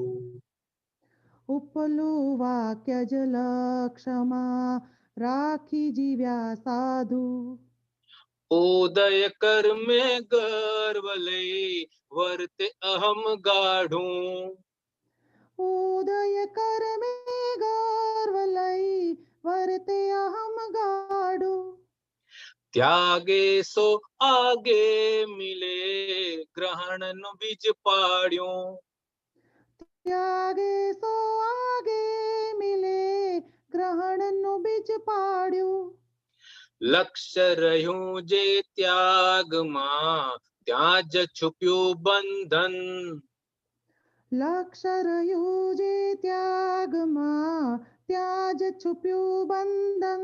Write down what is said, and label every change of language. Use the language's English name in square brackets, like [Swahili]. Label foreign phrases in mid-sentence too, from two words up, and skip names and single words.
[Gujarati] ઉપલું વાક્ય જ લક્ષ્યમાં રાખી જીવ્યા સાધુ ઉદય કર મેં ગર્વ લઈ વર્તે અહમ ગાઢું ઉદય કર મેં ગર્વ લઈ વર્તે અહમ ગાઢું [Hindi] त्यागे सो आगे मिले [Gujarati] ગ્રહણનું બીજ પાડ્યું [Hindi] त्यागे सो आगे मिले [Gujarati] ગ્રહણનું બીજ પાડ્યું. લક્ષ્ય રહ્યું જે ત્યાગમાં, ત્યાં જ છુપ્યું બંધન. લક્ષ્ય રહ્યું જે ત્યાગમાં, ત્યાં જ છુપ્યું બંધન.